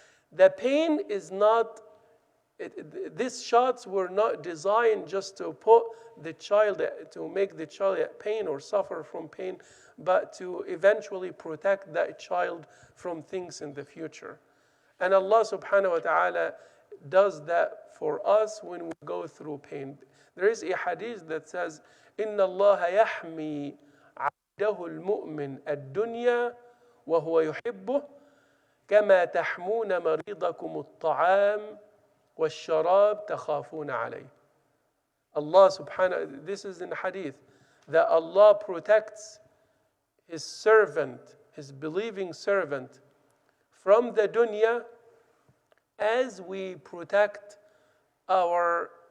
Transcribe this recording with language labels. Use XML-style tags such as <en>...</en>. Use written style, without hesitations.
<en>The pain is not, these shots were not designed just to put the child, to make the child at pain or suffer from pain, but to eventually protect that child from things in the future. And Allah subhanahu wa ta'ala does that for us when we go through pain. There is a hadith that says,</en> <ar>إِنَّ اللَّهَ يَحْمِي عَبْدَهُ الْمُؤْمِنَ الدُّنْيَا وَهُوَ يُحِبُّهُ كَمَا تَحْمُونَ مَرِيضَكُمُ الطَّعَامِ وَالشَّرَابِ تَخَافُونَ عَلَيْهِ.</ar> <en>Allah subhanahu, this is in hadith, that Allah protects His servant, His believing servant, from the dunya as we protect Allah</en>